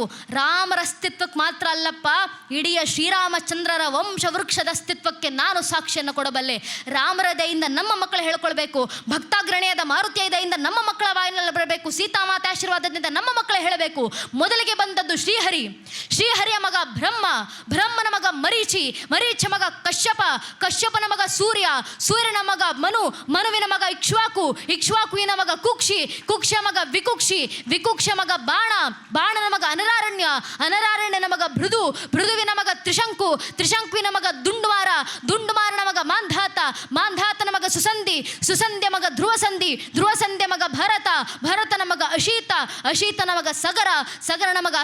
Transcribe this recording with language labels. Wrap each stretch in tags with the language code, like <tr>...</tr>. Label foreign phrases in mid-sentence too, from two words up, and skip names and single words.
<kn>ರಾಮರ ಅಸ್ತಿತ್ವಕ್ಕೆ ಮಾತ್ರ ಅಲ್ಲಪ್ಪ, ಇಡೀ ಶ್ರೀರಾಮಚಂದ್ರರ ವಂಶವೃಕ್ಷದ ಅಸ್ತಿತ್ವಕ್ಕೆ ನಾನು ಸಾಕ್ಷಿಯನ್ನು ಕೊಡಬಲ್ಲೆ. ರಾಮರ ದಯಿಂದ ನಮ್ಮ ಮಕ್ಕಳು ಹೇಳ್ಕೊಳ್ಬೇಕು, ಭಕ್ತಾಗ್ರಣೆಯಾದ ಮಾರುತಿಯ ದಯಿಂದ ನಮ್ಮ ಮಕ್ಕಳ ಬಾಯಿನಲ್ಲಿ ಬರಬೇಕು, ಸೀತಾಮಾತೆ ಆಶೀರ್ವಾದದಿಂದ ನಮ್ಮ ಮಕ್ಕಳು ಹೇಳಬೇಕು. ಮೊದಲಿಗೆ ಬಂದದ್ದು ಶ್ರೀಹರಿ, ಶ್ರೀಹರಿಯ ಮಗ ಬ್ರಹ್ಮ, ಬ್ರಹ್ಮನ ಮಗ ಮರೀಚಿ, ಮರೀಚ ಮಗ ಕಶ್ಯಪ, ಕಶ್ಯಪನ ಮಗ ಸೂರ್ಯ, ಸೂರ್ಯನ ಮಗ ಮನು, ಮನುವಿನ ಮಗ ಇಕ್ಷ್ವಾಕು, ಇಕ್ಷ್ವಾಕುವಿನ ಮಗ ಕುಕ್ಷಿ, ಕುಕ್ಷ ಮಗ ವಿಕುಕ್ಷಿ, ವಿಕುಕ್ಷ ಮಗ ಬಾಣ, ಬಾಣನ ಮಗ ಅನರಾರಣ್ಯ, ಅನರಾರಣ್ಯನ ಮಗ ಭೃದು, ಭೃದುವಿನ ಮಗ ತ್ರಿಶಂಕು, ತ್ರಿಶಂಕುವಿನ ಮಗ ದುಂಡುಮಾರ, ದುಂಡುಮಾರನ ಮಗ ಮಾಂಧಾತ, ಮಾಂಧಾತನ ಮಗ ಸುಸಂಧಿ, ಸುಸಂಧ್ಯ ಮಗ ಧ್ರುವಸಂಧಿ, ಧ್ರುವಸಂಧ್ಯ ಮಗ ಭರತ, ಭರತನ ಮಗ ಅಶೀತ, ಅಶೀತನ ಮಗ ಸಗರ, ಸಗರನ ಮಗ</kn>